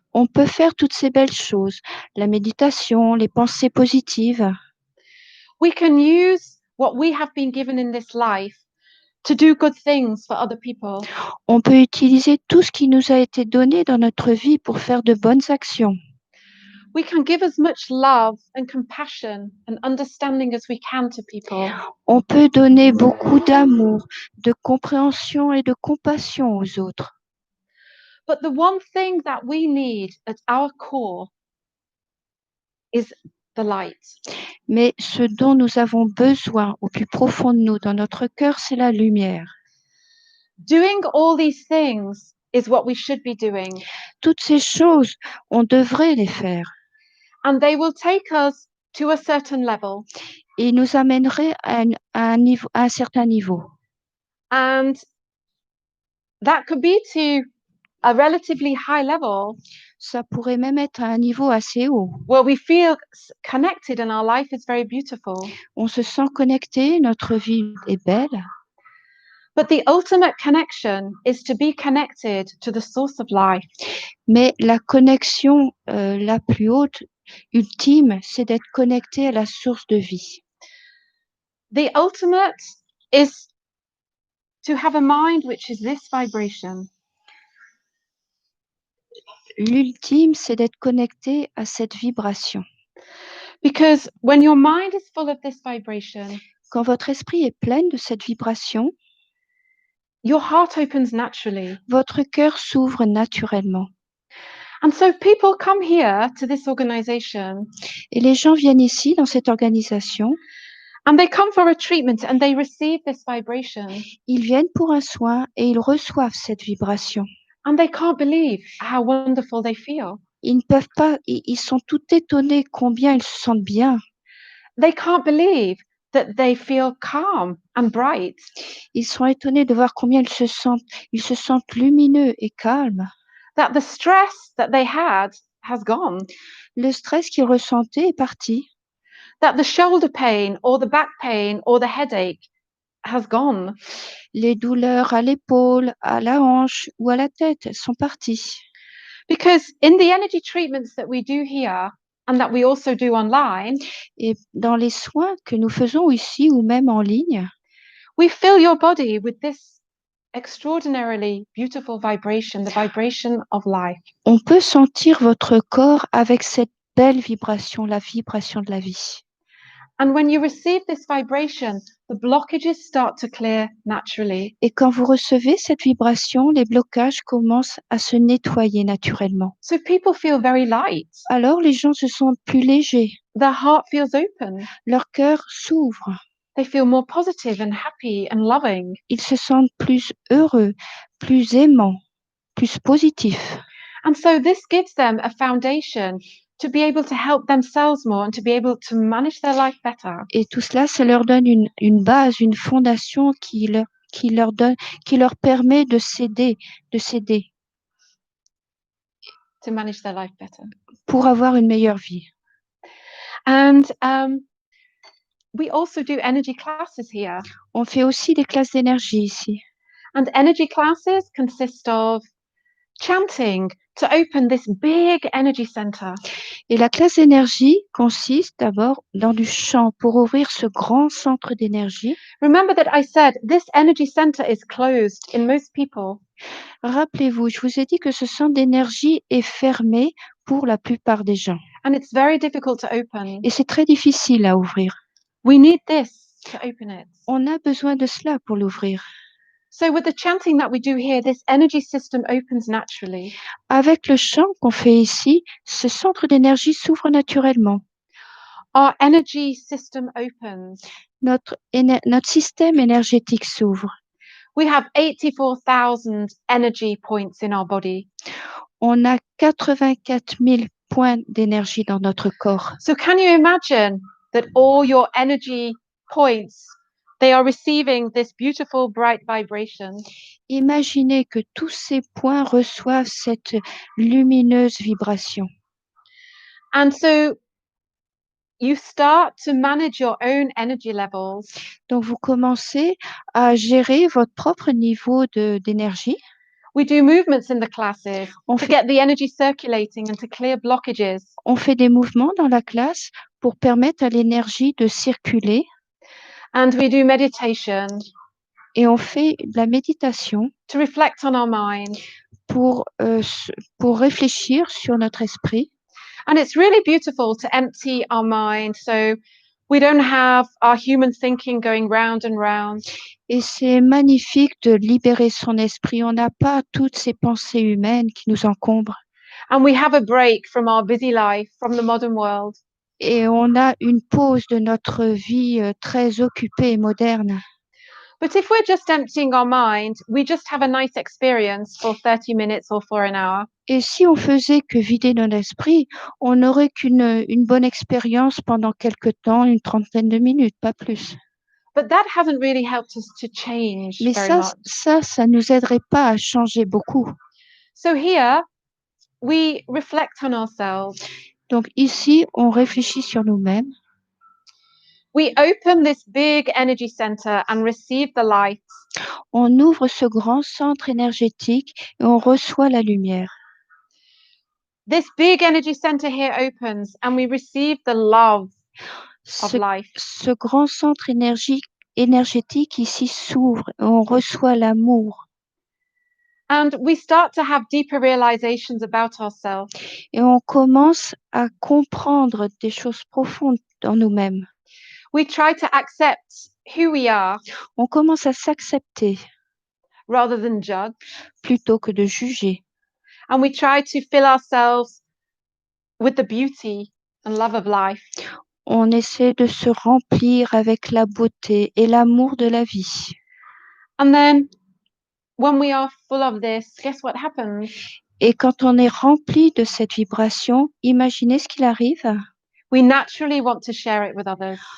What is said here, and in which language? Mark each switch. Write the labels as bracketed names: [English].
[French] On peut faire toutes ces belles choses, la méditation, les pensées positives. [English] We can use what we have been given in this life to do good things for other people. [French] On peut utiliser tout ce qui nous a été donné dans notre vie pour faire de bonnes actions. [English] We can give as much love and compassion and understanding as we can to people. [French] On peut donner beaucoup d'amour, de compréhension et de compassion aux autres. [English] But the one thing that we need at our core is the light. [French] Mais ce dont nous avons besoin au plus profond de nous, dans notre cœur, c'est la lumière. [English] Doing all these things is what we should be doing. [French] Toutes ces choses, on devrait les faire. [English] And they will take us to a certain level. [French] Et ils nous amèneraient à un certain niveau. [English] And that could be to a relatively high level. [French] Ça pourrait même être à un niveau assez haut. [English] Where we feel connected and our life is very beautiful. [French] On se sent connecté, notre vie est belle. [English] But the ultimate connection is to be connected to the source of life. [French] Mais la connexion la plus haute, ultime, c'est d'être connecté à la source de vie. [English] The ultimate is to have a mind which is this vibration. [French] L'ultime, c'est d'être connecté à cette vibration. [English] Because when your mind is full of this vibration, [French] quand votre esprit est plein de cette vibration, [English] your heart opens naturally. [French] Votre cœur s'ouvre naturellement. [English] And so people come here to this organization. [French] Et les gens viennent ici dans cette organisation. [English] And they come for a treatment and they receive this vibration. [French] Ils viennent pour un soin et ils reçoivent cette vibration. [English] And they can't believe how wonderful they feel. [French] Ils ne peuvent pas, ils sont tout étonnés combien ils se sentent bien. [English] They can't believe that they feel calm and bright. [French] Ils sont étonnés de voir combien ils se sentent lumineux et calmes. [English] That the stress that they had has gone. [French] Le stress qu'ils ressentaient est parti. [English] That the shoulder pain or the back pain or the headache has gone. [French] Les douleurs à l'épaule, à la hanche ou à la tête sont parties. [English] Because in the energy treatments that we do here and that we also do online, [French] et dans les soins que nous faisons ici ou même en ligne, [English] We fill your body with this extraordinarily beautiful vibration, the vibration of life. [French] On peut sentir votre corps avec cette belle vibration, la vibration de la vie. [English] And when you receive this vibration, the blockages start to clear naturally. [French] Et quand vous recevez cette vibration, les blocages commencent à se nettoyer naturellement. [English] So people feel very light. [French] Alors les gens se sentent plus légers, [English] Their heart feels open. [French] leur cœur s'ouvre, [English] They feel more positive and happy and loving. [French] ils se sentent plus heureux, plus aimants, plus positifs. [English] And so this gives them a foundation to be able to help themselves more and to be able to manage their life better. [French] Et tout cela, ça leur donne une base, une fondation qui leur permet de s'aider [English] To manage their life better. [French] pour avoir une meilleure vie. [English] And we also do energy classes here. [French] On fait aussi des classes d'énergie ici. [English] And energy classes consist of chanting to open this big energy center. [French] Et la classe d'énergie consiste d'abord dans du chant pour ouvrir ce grand centre d'énergie. [English] Remember that I said this energy center is closed in most people. [French] Rappelez-vous, je vous ai dit que ce centre d'énergie est fermé pour la plupart des gens. [English] And it's very difficult to open. [French] Et c'est très difficile à ouvrir. [English] We need this to open it. [French] On a besoin de cela pour l'ouvrir. [English] So with the chanting that we do here, this energy system opens naturally. [French] Avec le chant qu'on fait ici, ce centre d'énergie s'ouvre naturellement. [English] Our energy system opens. [French] Notre système énergétique s'ouvre. [English] We have 84,000 energy points in our body. [French] On a 84 000 points d'énergie dans notre corps. [English] So can you imagine that all your energy points, they are receiving this beautiful bright vibration? [French] Imaginez que tous ces points reçoivent cette lumineuse vibration. [English] And so you start to manage your own energy levels. [French] Donc, vous commencez à gérer votre propre niveau d'énergie. [English] We do movements in the classes [French] On [English] to [French] fait, [English] get the energy circulating and to clear blockages. [French] on fait des mouvements dans la classe pour permettre à l'énergie de circuler. [English] And we do meditation [French] Et on fait de la méditation [English] to reflect on our mind. [French] pour réfléchir sur notre esprit. [English] And it's really beautiful to empty our mind so we don't have our human thinking going round and round. [French] Et c'est magnifique de libérer son esprit. On n'a pas toutes ces pensées humaines qui nous encombrent. [English] And we have a break from our busy life, from the modern world. [French] Et on a une pause de notre vie très occupée et moderne. [English] But if we're just emptying our mind, we just have a nice experience for 30 minutes or for an hour. [French] Et si on faisait que vider notre esprit, on n'aurait une bonne expérience pendant quelque temps, une trentaine de minutes, pas plus. [English] But that hasn't really helped us to change [French] Mais [English] very much. [French] ça nous aiderait pas à changer beaucoup. [English] So here, we reflect on ourselves. [French] Donc ici, on réfléchit sur nous-mêmes. [English] We open this big energy center and receive the light. [French] On ouvre ce grand centre énergétique et on reçoit la lumière. [English] This big energy center here opens and we receive the love of life. [French] Ce grand centre énergétique ici s'ouvre et on reçoit l'amour. [English] And we start to have deeper realizations about ourselves. [French] Et on commence à comprendre des choses profondes en nous-mêmes. [English] We try to accept who we are [French] On commence à s'accepter [English] rather than judge. [French] plutôt que de juger. [English] And we try to fill ourselves with the beauty and love of life. [French] On essaie de se remplir avec la beauté et l'amour de la vie. [English] And then when we are full of this, guess what happens? [French] Et quand on est rempli de cette vibration, imaginez ce qu'il arrive. [English] We naturally want to share it with others.